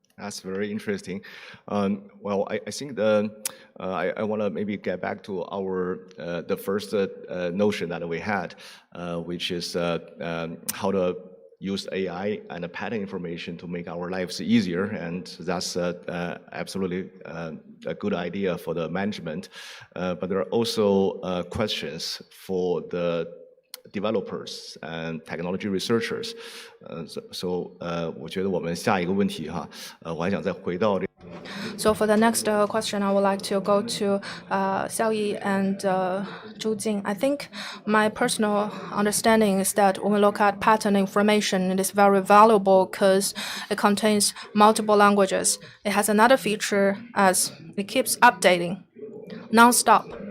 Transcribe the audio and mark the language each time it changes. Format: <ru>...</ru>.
<en>That's very interesting. Well, I think I want to maybe get back to our the first notion that we had, which is how to use AI and the patent information to make our lives easier, and that's absolutely a good idea for the management. But there are also questions for the developers and technology researchers.</en> <zh>So 我觉得我们下一个问题哈，我还想再回到这。</zh> <en>So for the next question, I would like to go to Xiao Yi and Zhu Jing. I think my personal understanding is that when we look at patent information, it is very valuable because it contains multiple languages. It has another feature as it keeps updating non-stop.</en>